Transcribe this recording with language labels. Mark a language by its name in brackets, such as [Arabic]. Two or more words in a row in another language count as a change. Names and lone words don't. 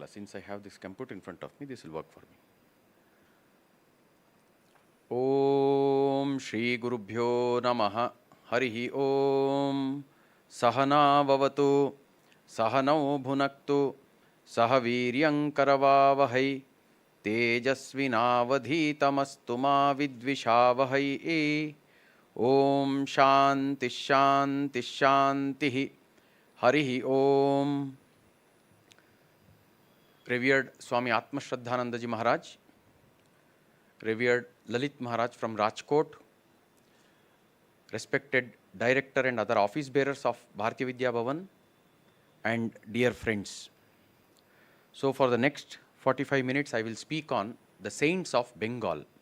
[English] since I have this computer in front of me, this will work for me. [Sanskrit] ಓಂ ಶ್ರೀ ಗುರುಭ್ಯೋ ನಮಃ. ಹರಿ ಓಂ. ಸಹನಾವವತು ಸಹನೌ ಭುನಕ್ತು ಸಹ ವೀರ್ಯಂಕರವಾವಹೈ ತೇಜಸ್ವಿನಾವಧೀತಮಸ್ತು ಮಾ ವಿದ್ವಿಷಾವಹೈ. ಓಂ ಶಾಂತಿ ಶಾಂತಿ ಶಾಂತಿ. ಹರಿ ಓಂ. [English] Revered Swami Atma Shraddhananda Ji Maharaj, revered Lalit Maharaj from Rajkot, respected director and other office bearers of Bharatiya Vidya Bhavan, and dear friends. So for the next 45 minutes I will speak on the saints of Bengal.